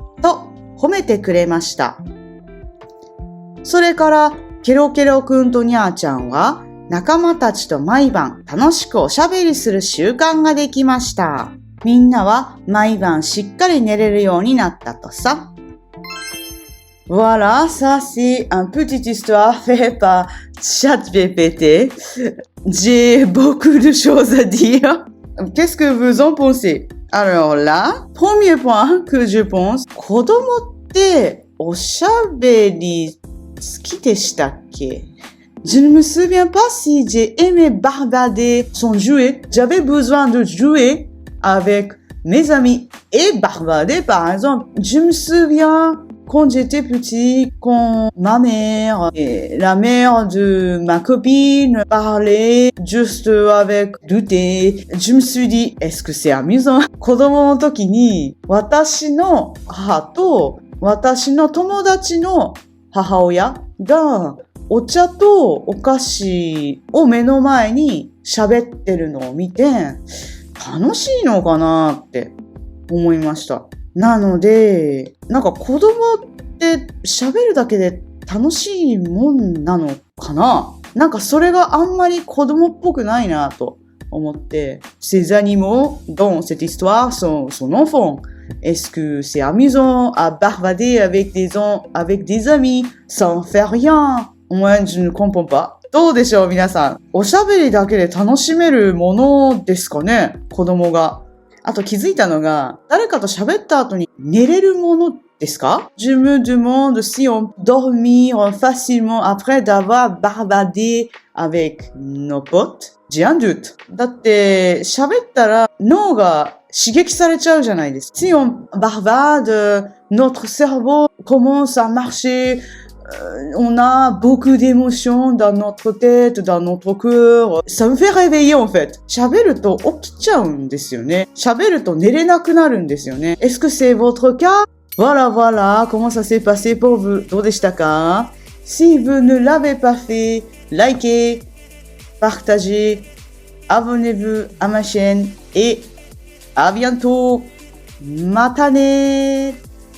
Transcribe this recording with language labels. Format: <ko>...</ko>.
<ja>と褒めてくれました。それからケロケロくんとニャーちゃんは仲間たちと毎晩楽しくおしゃべりする習慣ができました。みんなは毎晩しっかり寝れるようになったとさ。</ja> <fr>Voilà, ça c'est une petite histoire faite par ChatGPT. J'ai beaucoup de choses à dire. Qu'est-ce que vous en pensez? Alors là, premier point que je pense,</fr> <ja>子供っておしゃべり好きでしたっけ?</ja> <fr>Je ne me souviens pas si j'ai aimé bavarder sans jouer. J'avais besoin de jouer avec mes amis et bavarder par exemple. Je me souviens quand j'étais petit, quand ma mère et la mère de ma copine parlaient juste avec du thé, je me suis dit, est-ce que c'est amusant?</fr> <ja>子供の時に私の母と私の友達の母親がお茶とお菓子を目の前に喋ってるのを見て楽しいのかなって思いました。なので、なんか子供って喋るだけで楽しいもんなのかな？なんかそれがあんまり子供っぽくないなと思って、</ja> <fr>ces animaux dans cette histoire sont enfants. Est-ce que c'est amusant à bavarder avec des amis sans faire rien? Moi, je ne comprends pas.</fr> <ja>どうでしょう皆さん。おしゃべりだけで楽しめるものですかね？子供が。あと気づいたのが、誰かと喋った後に寝れるものですか？</ja> <fr>Je me demande si on peut dormir facilement après d'avoir bavardé avec nos potes. J'ai un doute.</fr> <ja>だって喋ったら脳が刺激されちゃうじゃないですか。</ja> <fr>Si on bavarde, notre cerveau commence à marcher.On a beaucoup d'émotions dans notre tête, dans notre cœur. Ça me fait réveiller en fait.</fr> <ja>喋ると起きちゃうんですよね。喋ると寝れなくなるんですよね。</ja> <fr>Est-ce que c'est votre cas? Voilà, comment ça s'est passé pour vous?</fr> <ja>どうでしたか?</ja> <fr>Si vous ne l'avez pas fait, likez, partagez, abonnez-vous à ma chaîne et à bientôt.</fr> <ja>またね</ja>